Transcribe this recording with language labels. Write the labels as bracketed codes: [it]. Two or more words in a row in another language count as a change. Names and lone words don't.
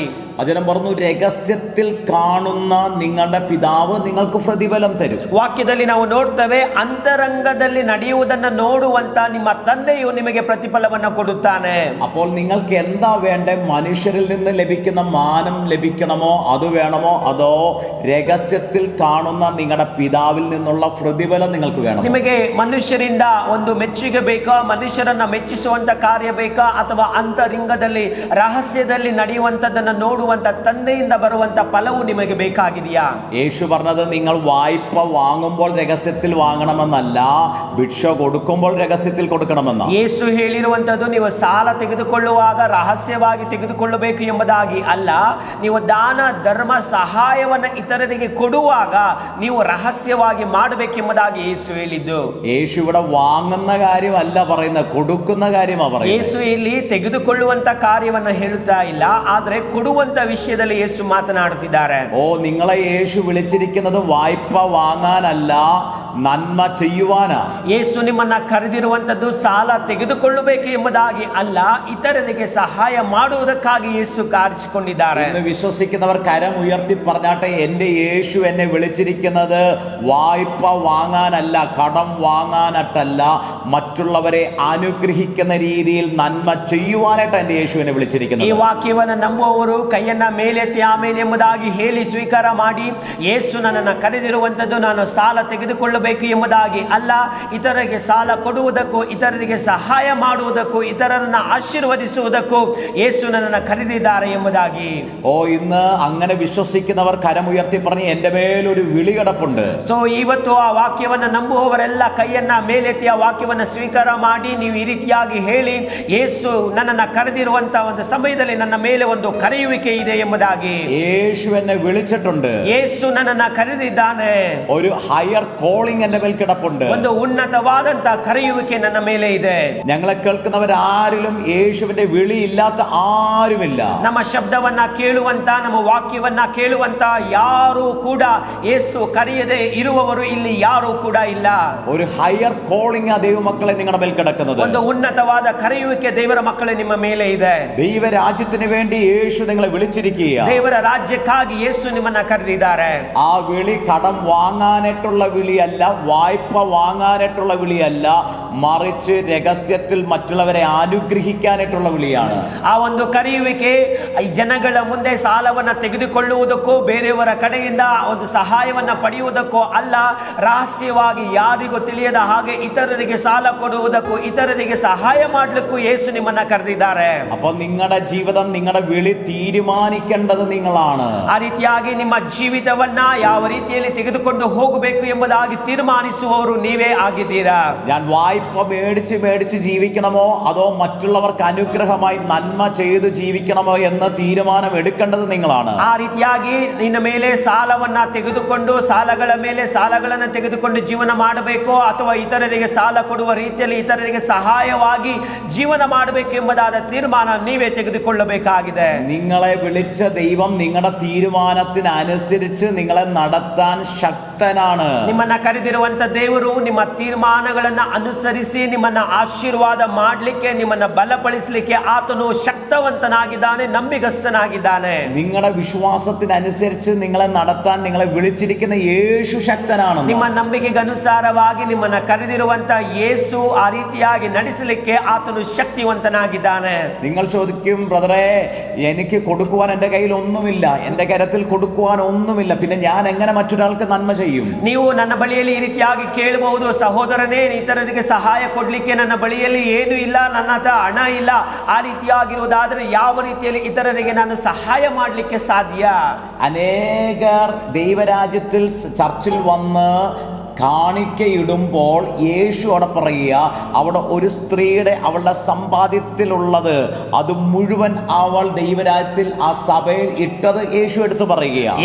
[ml] വചനം പറഞ്ഞു, രഹസ്യത്തിൽ കാണുന്ന നിങ്ങളുടെ പിതാവ് നിങ്ങൾക്ക് പ്രതിഫലം തരും. [kn] ವಾಕ್ಯದಲ್ಲಿ ನಾವು ನೋಡ್ತೇವೆ, ಅಂತರಂಗದಲ್ಲಿ ನಡೆಯುವುದನ್ನು ನೋಡುವಂತ ನಿಮ್ಮ ತಂದೆಯು ನಿಮಗೆ ಪ್ರತಿಫಲವನ್ನು ಕೊಡುತ್ತಾನೆ. [ml] അപ്പോൾ നിങ്ങൾക്ക് എന്താ വേണ്ടേ? മനുഷ്യരിൽ നിന്ന് ലഭിക്കുന്ന മാനം ലഭിക്കണമോ, അത് വേണമോ, അതോ രഹസ്യത്തിൽ കാണുന്ന നിങ്ങളുടെ പിതാവിൽ നിന്നുള്ള പ്രതിഫലം നിങ്ങൾക്ക് വേണം? [kn] ನಿಮಗೆ ಮನುಷ್ಯರಿಂದ ಒಂದು ಮೆಚ್ಚುಗೆ ಬೇಕಾ, ಮನುಷ್ಯರನ್ನ ಮೆಚ್ಚಿಸುವಂತ ಕಾರ್ಯ ಬೇಕಾ, ಅಥವಾ ಅಂತರಂಗದಲ್ಲಿ ರಹಸ್ಯದಲ್ಲಿ ನಡೆಯುವಂತದನ್ನ ನೋಡುವಂತ ತಂದೆಯಿಂದ ಬರುವಂತ ಫಲವು ನಿಮಗೆ ಬೇಕಾಗಿದೆಯಾ? [ml] യേശു പറഞ്ഞത് നിങ്ങൾ വായ്പ വാങ്ങുമ്പോൾ രഹസ്യത്തിൽ വാങ്ങണമെന്നല്ല, ഭിക്ഷ കൊടുക്കുമ്പോൾ രഹസ്യത്തിൽ കൊടുക്കണമെന്ന. [kn] ಯೇಸು ಹೇಳಿರುವಂತದ್ದು ನೀವು ಸಾಲ ತೆಗೆದುಕೊಳ್ಳುವಾಗ ರಹಸ್ಯವಾಗಿ ತೆಗೆದುಕೊಳ್ಳಬೇಕು ಎಂಬುದಾಗಿ ಅಲ್ಲ, ನೀವು ದಾನ ಧರ್ಮ ಸಹಾಯವನ್ನ ಇತರರಿಗೆ ಕೊಡುವಾಗ ನೀವು ರಹಸ್ಯವಾಗಿ ಮಾಡಬೇಕೆಂಬುದಾಗಿ ಯೇಸು ಹೇಳಿದ್ದು. [ml] യേശു ഇവിടെ വാങ്ങുന്ന കാര്യമല്ല പറയുന്നത്, കൊടുക്കുന്ന കാര്യമാണ് പറയുന്നത്. [kn] ಯೇಸು ಇಲ್ಲಿ ತೆಗೆದುಕೊಳ್ಳುವಂತ ಕಾರ್ಯವನ್ನ ಹೇಳುತ್ತಾ ಇಲ್ಲ, ಆದ್ರೆ ಕೊಡುವಂತ ವಿಷಯದಲ್ಲಿ ಯೇಸು ಮಾತನಾಡುತ್ತಿದ್ದಾರೆ. [ml] ഓ, നിങ്ങളെ യേശു വിളിച്ചിരിക്കുന്നത് വായ്പ വാങ്ങാനല്ല, നന്മ ചെയ്യുവാനാ. [kn] ಯೇಸು ನಿಮ್ಮನ್ನ ಕರೆದಿರುವಂತದ್ದು ಸಾಲ ತೆಗೆದುಕೊಳ್ಳಬೇಕು ಎಂಬುದಾಗಿ ಅಲ್ಲ, ಇತರರಿಗೆ ಸಹಾಯ ಮಾಡುವುದಕ್ಕಾಗಿ ಯೇಸು ಕಾರಿಸಿಕೊಂಡಿದ್ದಾರೆ. [ml] ഇന്ന് വിശ്വസിക്കുന്നവർ കരം ഉയർത്തി പറഞ്ഞാട്ടെ, എന്റെ യേശു എന്നെ വിളിച്ചിരിക്കുന്നത് വായ്പ വാങ്ങാനല്ല, കടം വാങ്ങാനായിട്ടല്ല, മറ്റുള്ളവരെ അനുഗ്രഹിക്കുന്ന രീതിയിൽ നന്മ ചെയ്യുവാനായിട്ട് എന്റെ യേശു എന്നെ വിളിച്ചിരിക്കുന്നത്. [kn] ಈ ವಾಕ್ಯವನ್ನು ನಂಬುವವರು ಕೈಯನ್ನ ಮೇಲೆತ್ತಿ ಆಮೇಲೆ ಎಂಬುದಾಗಿ ಹೇಳಿ ಸ್ವೀಕಾರ ಮಾಡಿ, ಯೇಸು ನನ್ನನ್ನು ಕರೆದಿರುವಂತದ್ದು ನಾನು ಸಾಲ ತೆಗೆದುಕೊಳ್ಳಬೇಕು ಎಂಬುದಾಗಿ ಅಲ್ಲ, ಇತರರಿಗೆ ಸಾಲ ಕೊಡುವುದಕ್ಕೂ, ಇತರರಿಗೆ ಸಹಾಯ ಮಾಡುವುದಕ್ಕೂ, ಇತರರನ್ನ ಆಶೀರ್ವದಿಸುವುದಕ್ಕೂ ಯೇಸು ನನ್ನನ್ನು ಕರೆದಿದ್ದಾರೆ ಎಂಬುದಾಗಿ. [ml] ഓ, ഇന്ന് അങ്ങനെ വിശ്വസിക്കുന്നവർ കരമുയർത്തി പറഞ്ഞ് എന്റെ മേലൊരു വിളി കിടപ്പുണ്ട്. [kn] ಸೊ ಇವತ್ತು ಆ ವಾಕ್ಯವನ್ನು ನಂಬುವವರೆಲ್ಲ ಕೈಯನ್ನ ಮೇಲೆತ್ತಿ ಆ ವಾಕ್ಯವನ್ನು ಸ್ವೀಕಾರ ಮಾಡಿ ನೀವು ಈ ರೀತಿಯಾಗಿ ಹೇಳಿ, ಯೇಸು ನನ್ನನ್ನು ಕರೆದಿರುವಂತ ಒಂದು ಸಮಯದಲ್ಲಿ ನನ್ನ ಮೇಲೆ ಒಂದು ಕರೆಯುವಿಕೆ ಇದೆ ಎಂಬುದಾಗಿ. [ml] യേശു എന്നെ വിളിച്ചിട്ടുണ്ട്. [kn] ಯೇಸು ನನ್ನನ್ನು ಕರೆದಿದ್ದಾನೆ. [ml] ഒരു [en] higher calling [ml] എന്റെ മേൽ കിടപ്പുണ്ട്. [kn] ಒಂದು ಉನ್ನತವಾದಂತ ಕರೆಯುವಿಕೆ ನನ್ನ ಮೇಲೆ ಇದೆ. [ml] ഞങ്ങളെ കേൾക്കുന്നവരാരിലും യേശുവിന്റെ വിളി ഇല്ലാത്ത ആരുമില്ല. [kn] ನಮ್ಮ ಶಬ್ದವನ್ನ ಕೇಳುವಂತ, ನಮ್ಮ ವಾಕ್ಯವನ್ನ ಕೇಳುವಂತ ಯಾರು ಕೂಡ ಯೇಸು ಕರೆಯದೆ ಇರುವವರು ಇಲ್ಲಿ ಯಾರು ಕೂಡ ಇಲ್ಲ. [ml] ഒരു [en] higher calling [ml] ആ ദൈവമക്കളെ നിങ്ങളുടെ മേൽ കിടക്കുന്നത്. [kn] ಒಂದು ಉನ್ನತವಾದ ಕರೆಯುವಿಕೆ ದೇವರ ಮಕ್ಕಳೇ ನಿಮ್ಮ ಮೇಲೆ ಇದೆ. [ml] ദൈവരാജ്യത്തിന് വേണ്ടി യേശു നിങ്ങളെ വിളിച്ചിരിക്കുക. [kn] ದೇವರ ರಾಜ್ಯಕ್ಕಾಗಿ ಯೇಸು ನಿಮ್ಮನ್ನ ಕರೆದಿದ್ದಾರೆ. [ml] ആ വിളി കടം വാങ്ങാനായിട്ടുള്ള വിളിയല്ല, വായ്പ വാങ്ങാനായിട്ടുള്ള വിളിയല്ല, മറിച്ച് രഹസ്യത്തിൽ മറ്റുള്ളവരെ അനുഗ്രഹിക്കാനായിട്ടുള്ള വിളിയാണ്. [kn] ಆ ಒಂದು ಕರೆಯುವಿಕೆ ಈ ಜನಗಳ ಮುಂದೆ ಸಾಲವನ್ನ ತೆಗೆದುಕೊಳ್ಳುವುದಕ್ಕೂ, ಬೇರೆಯವರ ಕಡೆಯಿಂದ ಒಂದು ಸಹಾಯವನ್ನ ಪಡೆಯುವುದಕ್ಕೂ ಅಲ್ಲ, ರಹಸ್ಯವಾಗಿ ಯಾರಿಗೂ ತಿಳಿಯದ ಹಾಗೆ ಇತರರಿಗೆ ಸಾಲ ಕೊಡುವುದಕ್ಕೂ, ಇತರರಿಗೆ ಸಹಾಯ ಮಾಡಲಿಕ್ಕೂ ಯೇಸು ನಿಮ್ಮನ್ನ ಕರೆದಿದ್ದಾರೆ. [ml] അപ്പൊ നിങ്ങളുടെ ജീവിതം, നിങ്ങളുടെ വിളി തീരുമാനിക്കേണ്ടത് നിങ്ങളാണ്. [kn] ಆ ರೀತಿಯಾಗಿ ನಿಮ್ಮ ಜೀವಿತವನ್ನ ಯಾವ ರೀತಿಯಲ್ಲಿ ತೆಗೆದುಕೊಂಡು ಹೋಗಬೇಕು ಎಂಬುದಾಗಿ ತೀರ್ಮಾನಿಸುವವರು ನೀವೇ ಆಗಿದ್ದೀರಾ. [ml] ഞാൻ വായ്പ മേടിച്ച് ജീവിക്കണമോ, അതോ മറ്റുള്ളവർക്ക് അനുഗ്രഹമായി നന്മ ചെയ്ത് ജീവിക്കണമോ എന്ന തീരുമാനം എടുക്കേണ്ടത് നിങ്ങളാണ്. [kn] ಆ ರೀತಿಯಾಗಿ ನಿನ್ನ ಮೇಲೆ ಸಾಲವನ್ನ ತೆಗೆದುಕೊಂಡು, ಸಾಲಗಳ ಮೇಲೆ ಸಾಲಗಳನ್ನು ತೆಗೆದುಕೊಂಡು ಜೀವನ ಮಾಡಬೇಕು, ಅಥವಾ ಇತರರಿಗೆ ಸಾಲ ಕೊಡುವ ರೀತಿಯಲ್ಲಿ ಇತರರಿಗೆ ಸಹಾಯವಾಗಿ ಜೀವನ ಮಾಡಬೇಕು ಎಂಬುದಾದ ತೀರ್ಮಾನ ನೀವೇ ತೆಗೆದುಕೊಳ್ಳಬೇಕಾಗಿದೆ. [ml] നിങ്ങളെ വിളിച്ച ദൈവം നിങ്ങളുടെ തീരുമാനത്തിനനുസരിച്ച് നിങ്ങളെ നടത്താൻ ശക്തി ಶಕ್തനാണ്. [kn] ನಿಮ್ಮನ್ನ ಕರೆದಿರುವಂತ ದೇವರು ನಿಮ್ಮ ತೀರ್ಮಾನಗಳನ್ನ ಅನುಸರಿಸಿ ನಿಮ್ಮನ್ನ ಆಶೀರ್ವಾದ ಮಾಡಲಿಕ್ಕೆ, ನಿಮ್ಮನ್ನ ಬಲಪಡಿಸಲಿಕ್ಕೆ ಆತನು ശക്തವಂತನಾಗಿದ್ದಾನೆ, ನಂಬಿಗಸ್ತನಾಗಿದ್ದಾನೆ. [ml] നിങ്ങളുടെ വിശ്വാസത്തിനനുസരിച്ച് നിങ്ങളെ നടത്താൻ നിങ്ങളെ വിളിച്ചിരിക്കുന്ന യേശു ശക്തനാണ്. [kn] ನಿಮ್ಮ ನಂಬಿಕೆಗೆ ಅನುಸಾರವಾಗಿ ನಿಮ್ಮನ್ನ ಕರೆದಿರುವಂತ ಯೇಸು ಆ ರೀತಿಯಾಗಿ ನಡೆಸಲಿಕ್ಕೆ ಆತನು ಶಕ್ತಿವಂತನಾಗಿದ್ದಾನೆ. [ml] നിങ്ങൾ ചോദിക്കും, ബ്രദറെ എനിക്ക് കൊടുക്കുവാൻ എൻ്റെ കയ്യിൽ ഒന്നുമില്ല, എൻ്റെ കരത്തിൽ കൊടുക്കുവാൻ ഒന്നുമില്ല, പിന്നെ ഞാൻ എങ്ങനെ മറ്റൊരാൾക്ക് നന്മ ചെയ്യും? [kn] ನೀವು ನನ್ನ ಬಳಿಯಲ್ಲಿ ಈ ರೀತಿಯಾಗಿ ಕೇಳಬಹುದು, ಸಹೋದರನೇ ಇತರರಿಗೆ ಸಹಾಯ ಕೊಡ್ಲಿಕ್ಕೆ ನನ್ನ ಬಳಿಯಲ್ಲಿ ಏನು ಇಲ್ಲ, ನನ್ನ ಹತ್ರ ಹಣ ಇಲ್ಲ. ಆ ರೀತಿಯಾಗಿರುವುದಾದ್ರೆ ಯಾವ ರೀತಿಯಲ್ಲಿ ಇತರರಿಗೆ ನಾನು ಸಹಾಯ ಮಾಡಲಿಕ್ಕೆ ಸಾಧ್ಯ? [ml] അനേകർ ദൈവരാജ്യത്തിൽ ചർച്ചിൽ വന്ന് കാണിക്കയിടുമ്പോൾ യേശു അവിടെ പറയുക, അവിടെ ഒരു സ്ത്രീയുടെ അവളുടെ സമ്പാദ്യത്തിലുള്ളത് അത് മുഴുവൻ അവൾ ദൈവരാജ്യത്തിൽ ആ സഭയിൽ ഇട്ടത് യേശു എടുത്തു പറയുകയാണ്.